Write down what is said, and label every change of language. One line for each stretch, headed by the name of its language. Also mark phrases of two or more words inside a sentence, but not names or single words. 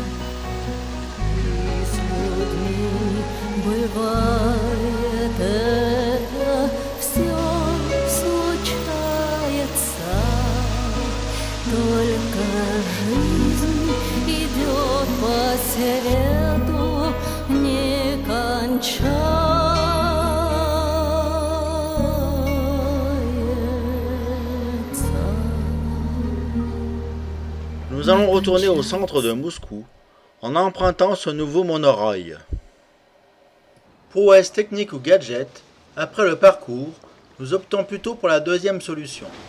Russian: И с людьми бывает это все случается. Только жизнь идет по свету, не кончается.
French: Nous allons retourner au centre de Moscou en empruntant ce nouveau monorail. Prouesse technique ou gadget, après le parcours, nous optons plutôt pour la deuxième solution.